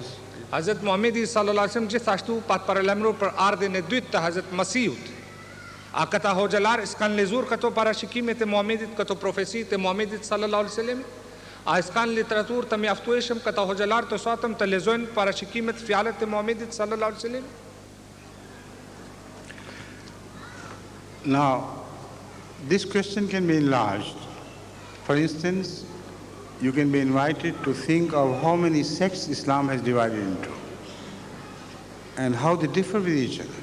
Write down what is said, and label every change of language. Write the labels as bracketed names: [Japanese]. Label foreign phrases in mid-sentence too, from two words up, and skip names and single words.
[Albanian] Hazrat Muhammedi [Arabic] sallallahu alaihi wasallam [Albanian] gjithashtu pa të paralajmëruar për ardhen e dytë të Hazrat Masihut. A këta hoxhallar s'kan lezuar këto parashikimet e Muhammedit, këto profecitë e Muhammedit [Arabic] sallallahu alaihi wasallam? [Albanian] A s'kan literaturë të mjaftueshëm këta hoxhallar të sotëm të lexojnë parashikimet fjalët e Muhamedit [Arabic] sallallahu alaihi wasallam? [English] Now, this question can be enlarged. For instance, you can be invited to think of how many sects Islam has divided into and how they differ with each other.